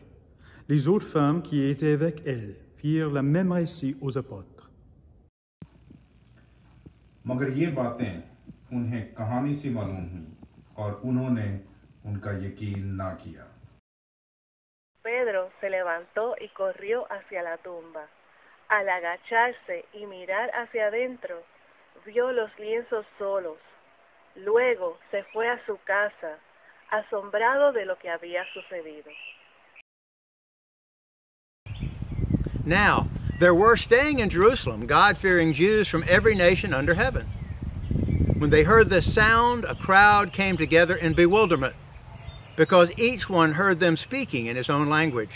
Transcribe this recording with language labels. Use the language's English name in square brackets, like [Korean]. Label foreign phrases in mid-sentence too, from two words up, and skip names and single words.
[French] Les autres femmes qui étaient avec elle firent la même récit aux apôtres. [Hindi] मगर ये बातें उन्हें कहानी से मालूम हुई और उन्होंने उनका यकीन ना किया. [Spanish] Pedro se levantó y corrió hacia la tumba. Al agacharse y mirar hacia adentro, vio los lienzos solos. Luego se fue a su casa, asombrado de lo que había sucedido. [English] Now, there were staying in Jerusalem God-fearing Jews from every nation under heaven. When they heard this sound, a crowd came together in bewilderment, because each one heard them speaking in his own language.